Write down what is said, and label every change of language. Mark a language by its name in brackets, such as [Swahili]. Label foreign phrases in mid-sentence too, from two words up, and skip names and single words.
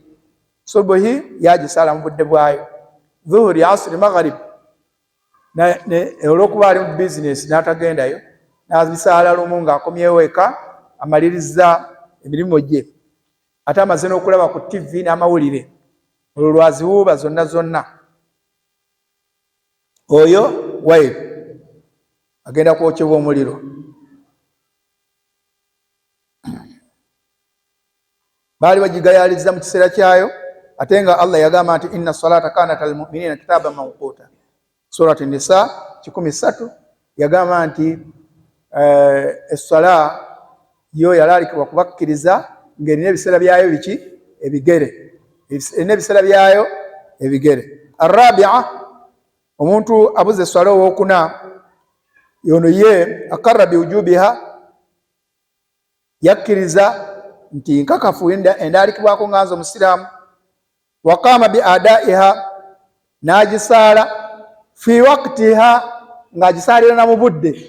[Ganda] Subuhi yagisaala mu budde bwayo, dhuhuri, asiri, magharibi, olw'okuba ali mu bizinesi n'atagendayo n'abisaala lumu ng'akomyewo eka amaliriza emirimu gye, ate amaze n'okulaba ku TV n'amawulire, olwo lwaziwuuba zonna zonna. Oyo wailu agenda kwokyebwa omuliro. Baali bagigayaliza mu kiseera kyayo, ate nga Allah yagamba nti [Arabic] إن الصلاة كانت على المؤمنين كتابا موقوتا, [Ganda] surati Nisa 13 yagamba nti essala yo yalaalikibwa kubakkiriza ng'erina ebiseera byayo biki? Ebigere. Erina ebiseera byayo ebigere. Arabia, omuntu abuze essala owokuna, yono ye [Arabic] أقر بوجوبها, [Ganda] yakkiriza nti nkakafu endaalikibwako nga nze omusiraamu, [Arabic] وقام بأدائها, [Ganda] n'agisaala [Arabic] في وقتها, [Ganda] ng'agisaalira na mu budde.